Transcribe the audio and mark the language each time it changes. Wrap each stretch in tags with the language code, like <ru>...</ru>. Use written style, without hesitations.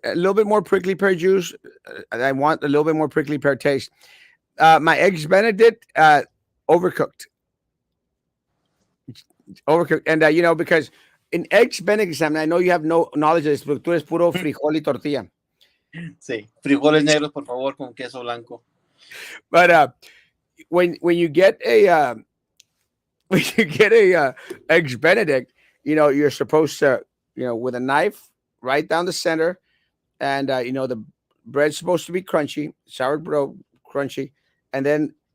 <en>A little bit more prickly pear juice. I want a little bit more prickly pear taste. My eggs Benedict overcooked, and because in eggs Benedict, Sam, I know you have no knowledge of this, but</en> <es>tú eres puro frijol y tortilla. Sí. Frijoles negros, por favor, con queso blanco.</es> <en>But when you get a when you get a eggs Benedict, you're supposed to with a knife right down the center, and the bread's supposed to be crunchy, sourdough crunchy, and then</en>